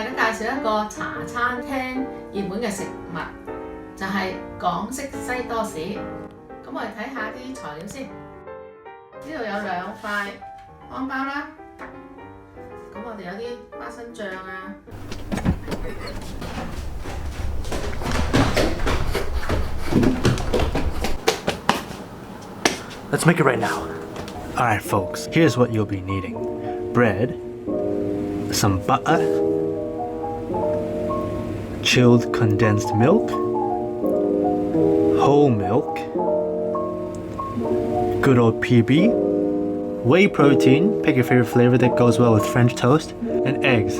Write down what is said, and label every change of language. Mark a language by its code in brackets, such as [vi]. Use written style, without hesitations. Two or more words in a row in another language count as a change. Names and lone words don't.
[yue] 家介紹一個茶餐廳熱門嘅食物，就係港式西多士。咁我哋睇下啲材料先。呢度有2塊康包啦，咁我哋有啲花生醬啊。 [en] Let's make it right now. Alright folks, here's what you'll be needing. Bread, some butter, chilled condensed milk, whole milk, good old PB, whey protein, pick your favorite flavor that goes well with French toast, and eggs.